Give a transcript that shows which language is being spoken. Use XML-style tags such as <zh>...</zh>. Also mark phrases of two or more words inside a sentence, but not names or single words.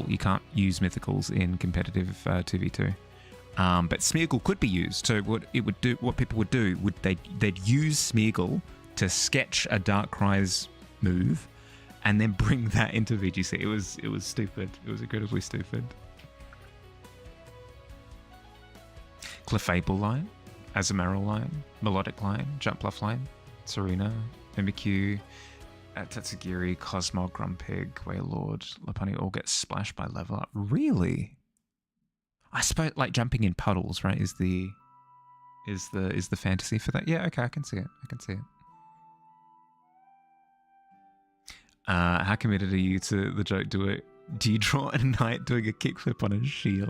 <en>You can't use mythicals in competitive 2v2. But Smeargle could be used. So what people would do, they'd use Smeargle to sketch a Darkrai's move, and then bring that into VGC. It was stupid. It was incredibly stupid. Clefable line, Azumarill line, Melodic line, Jumpluff line, Serena, Mimikyu, Tatsugiri, Cosmog, Grumpig, Wailord, Lopunny all get splashed by level up. Really? I suppose like jumping in puddles, right? Is the fantasy for that? Yeah, okay, I can see it. How committed are you to the joke? Do you draw a knight doing a kickflip on a shield?</en>